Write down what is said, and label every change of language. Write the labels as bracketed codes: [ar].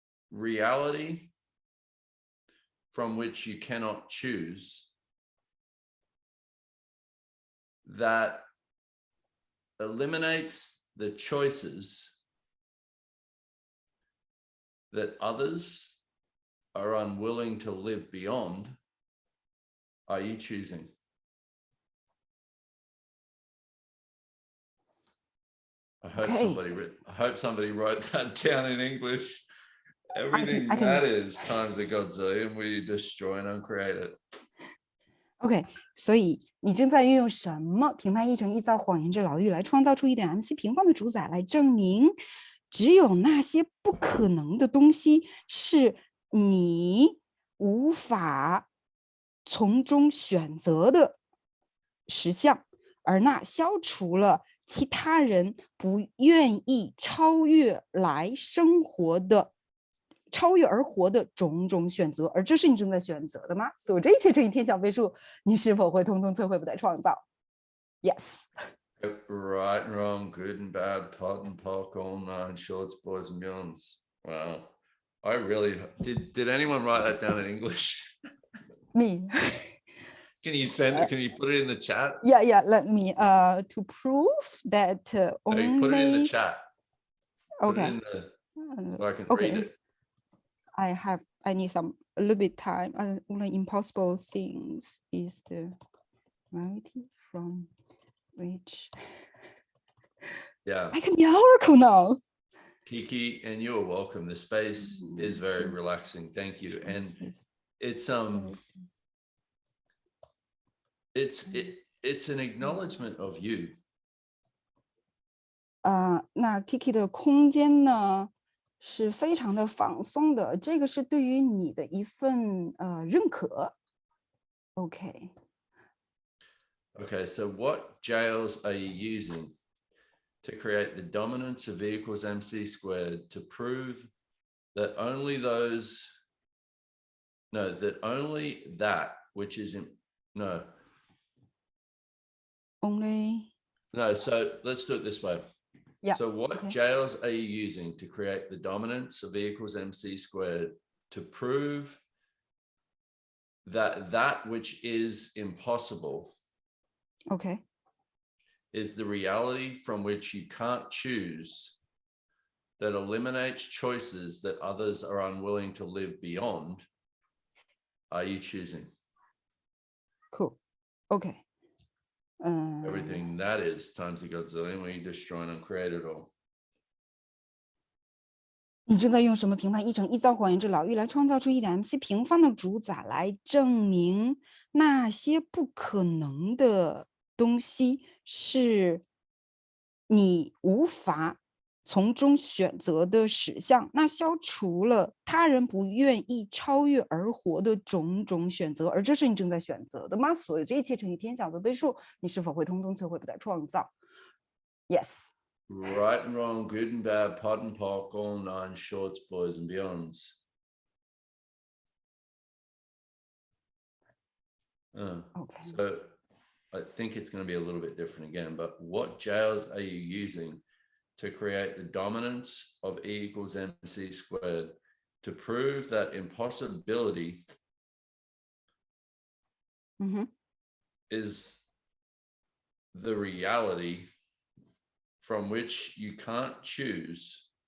[en] reality from which you cannot choose, that eliminates the choices that others are unwilling to live beyond, are you choosing? I hope Okay. somebody wrote that down in English. Everything I can that is times a godzillion, we destroy and uncreate it. [zh] OK， 所以你正在运用什么评判一乘一造谎言之牢狱来创造出一点 MC 平方的主宰，来证明只有那些不可能的东西是你无法从中选择的实相，而那消除了其他人不愿意超越而活的种种选择，而这是你正在选择的吗？所这一切乘以天小倍数，你是否会通通摧毁不再创造 ？ [en] Yes. Right and wrong, good and bad, pot and pock, all nine shorts, boys and beyonds. Wow. I really did anyone write that down in English? Me. Can you put it in the chat? Yeah. Let me to prove that only. Put it in the chat. Okay. So I can Okay. read it. I need a little bit time. Only impossible things is the reality from which. Yeah. I can be an oracle now. Kiki, and you're welcome. The space is very relaxing. Thank you. And it's an acknowledgement of you. [zh] 那 Kiki 的空间呢是非常的放松的，这个是对于你的一份认可。 [en] Okay. Okay, so what jails are you using to create the dominance of V equals MC squared to prove that only that which is so let's do it this way. Yeah. So what jails are you using to create the dominance of V equals MC squared to prove that which is impossible is the reality from which you can't choose, that eliminates choices that others are unwilling to live beyond, are you choosing? Cool. Okay. Everything that is times a godzillion, when you destroy and uncreate it all. [zh] 你正在用什么评判一乘一造谎言之牢狱来创造出一点 MC 平方的主宰，来证明那些不可能的东西是你无法从中选择的实相，那消除了他人不愿意超越而活的种种选择，而这是你正在选择的吗？所以这一切乘以天小的倍数，你是否会通通摧毁不再创造 ？ [en] Yes. Right and wrong, good and bad, pot and pock, all nine shorts, boys and beyonds. Okay. So I think it's going to be a little bit different again, but what jails are you using to create the dominance of E equals MC squared to prove that impossibility is the reality from which you can't choose